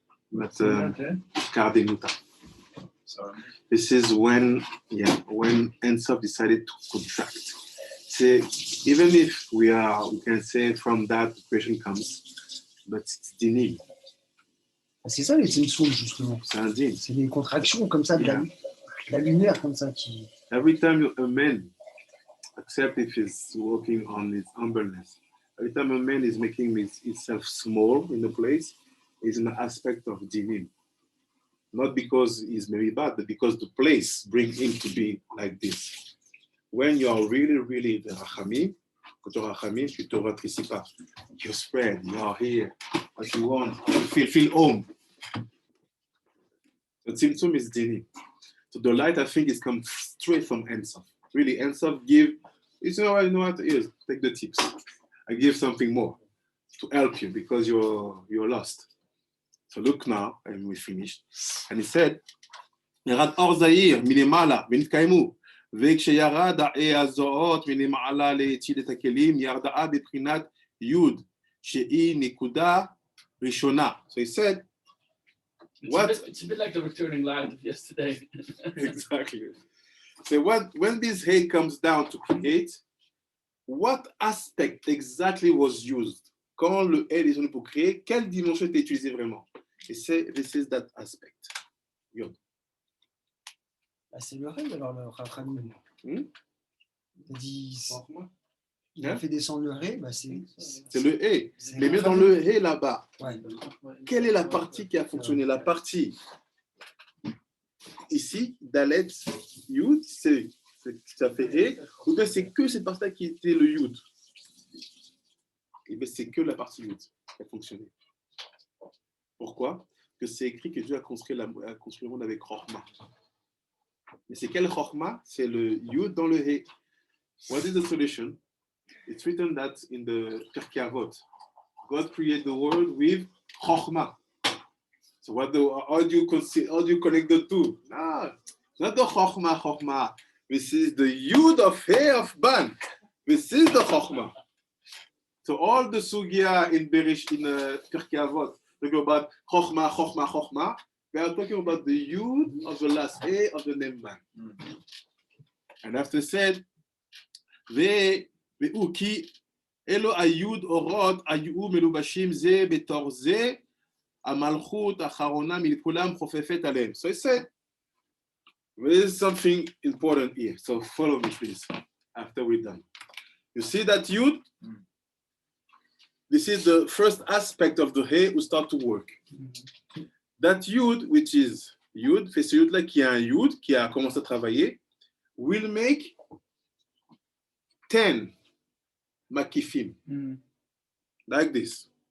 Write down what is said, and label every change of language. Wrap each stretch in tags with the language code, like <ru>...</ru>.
<en>But Cardinuta. This is when Ensof decided to contract. See, even if we can say from that the question comes, but it's dinim.</en> <fr>C'est ça les Tzimtzum, justement. C'est un din. C'est des contractions comme ça, de la lumière comme ça qui.</fr> <en>Every time a man, except if he's working on his humbleness, every time a man is making himself small in a place, is an aspect of dinim. Not because he's very bad, but because the place brings him to be like this. When you are really the Rachamim,</en> <fr>quand tu es Rachamim, tu te rétrécis pas.</fr> <en>You spread, you are here, what you want, you feel home. The Tzimtzum is dinim. So the light, I think, is come straight from Ensof. Really, Ensof give, you know what it is, take the tips. I give something more to help you because you're lost. So look now, and we finished. And he said,</en> <he>ירד אור זעיר מלמעלה ונתקיימו, וכשירד הזרועות מלמעלה להציל את הכלים, ירדה בבחינת יוד, שהיא נקודה ראשונה.</he> <en>So he said, It's a bit like the returning light of yesterday. Exactly. So when this hay comes down to create, what aspect exactly was used?</en> <fr>Quand le hay est utilisé pour créer, quelle dimension est utilisée vraiment?</fr> <en>Et this is that aspect. Yod.</en> <fr>C'est le ré, alors le Rachamim. Il a dit. Il a fait descendre le ré, c'est le hay. Mais même dans le hay là-bas, ouais. Quelle est la partie qui a fonctionné? La partie ici, Dalet, Yud, ça fait hay, ou bien c'est que cette partie-là qui était le Yud? Et bien c'est que la partie Yud qui a fonctionné. Pourquoi? Parce que c'est écrit que Dieu a construit le monde avec Chokhmah. Mais c'est quel Chokhmah? C'est le Yud dans le hay.</fr> <en>What is the solution? It's written that in the Pirkei Avot, God created the world with Chokhmah. So how do you connect the two? No, not the Chokhmah. This is the Yud of Hay of Ban. This is the Chokhmah. So all the Sugya in Pirkei Avot talk about Chokhmah. We are talking about the Yud of the last Hay of the name Ban. And after said,</en> <he>והוא כי אלו היוד אורות היו מלובשים זה בתור זה, המלכות האחרונה מכולם חופפת עליהם.</he> <en>So he said, There is something important here. So follow me, please, after we're done. You see that Yud? This is the first aspect of the He who start to work. That Yud, which is Yud,</en> <fr>fait ce Yud-là qui a un Yud, qui a commencé à travailler,</fr> <en>will make 10 makifim, like this.</en>